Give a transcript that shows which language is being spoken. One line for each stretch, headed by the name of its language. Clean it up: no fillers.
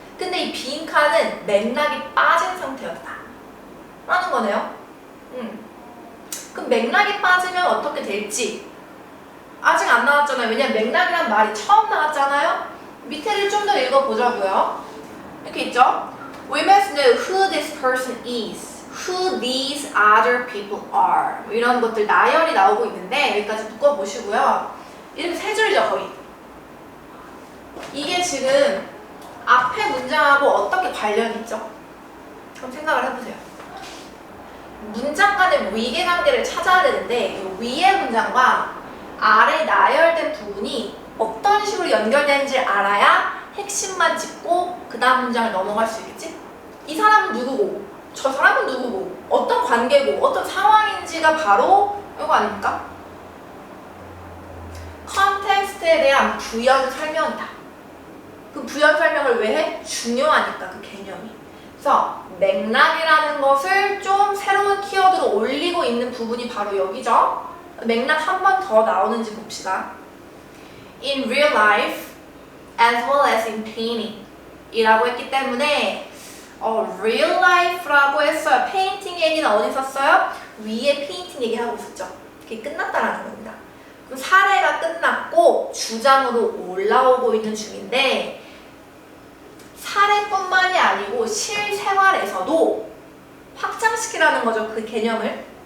Korean: 근데 이 빈칸은 맥락이 빠진 상태였다 라는 거네요. 그럼 맥락이 빠지면 어떻게 될지 아직 안 나왔잖아요. 왜냐면 맥락이란 말이 처음 나왔잖아요. 밑에를 좀 더 읽어보자고요. 이렇게 있죠.
English: We must know who this person is, who these other people are.
Korean: 뭐 이런 것들 나열이 나오고 있는데 여기까지 묶어보시고요. 이렇게 세 줄이죠 거의. 이게 지금 앞에 문장하고 어떻게 관련이 있죠? 그럼 생각을 해보세요. 문장 간의 위계관계를 찾아야 되는데 이 위의 문장과 아래 나열된 부분이 어떤 식으로 연결되는지 알아야 핵심만 짚고 그 다음 문장을 넘어갈 수 있겠지? 이 사람은 누구고 저 사람은 누구고 어떤 관계고 어떤 상황인지가 바로 이거 아닙니까? 컨텍스트에 대한 부연 설명이다. 그 부연 설명을 왜 해? 중요하니까 그 개념이. 그래서 맥락이라는 것을 좀 새로운 키워드로 올리고 있는 부분이 바로 여기죠. 맥락 한 번 더 나오는지 봅시다.
English: In real life as well as in painting
Korean: 이라고 했기 때문에
English: real life라고 했어요.
Korean: 페인팅 얘기는 어디 썼어요? 위에 페인팅 얘기하고 있었죠. 그게 끝났다라는 겁니다. 그럼 사례가 끝났고 주장으로 올라오고 있는 중인데 사례뿐만이 아니고 실생활에서도 확장시키라는 거죠. 그 개념을.